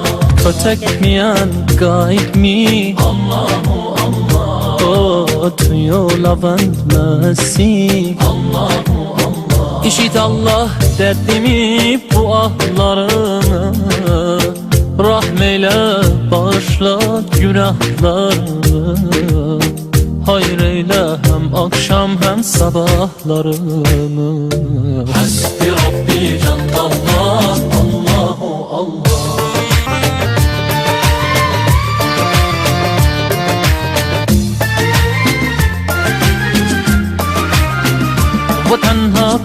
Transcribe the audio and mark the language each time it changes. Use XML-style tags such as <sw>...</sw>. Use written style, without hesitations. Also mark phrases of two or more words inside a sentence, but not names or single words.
<en>protect me and guide me,</en> <ar>اللهُ الله,</ar> <en>oh, to your love and mercy,</en> <ar>اللهُ الله.</ar> <tr>İşit Allah derdimi, bu ahlarımı, rahmeyle bağışla günahlarımı, hayır eyle hem akşam hem sabahlarımı.</tr> <ar>حسبي ربي جنة اللهُ الله.</ar> <hi>वो तन्हा</hi>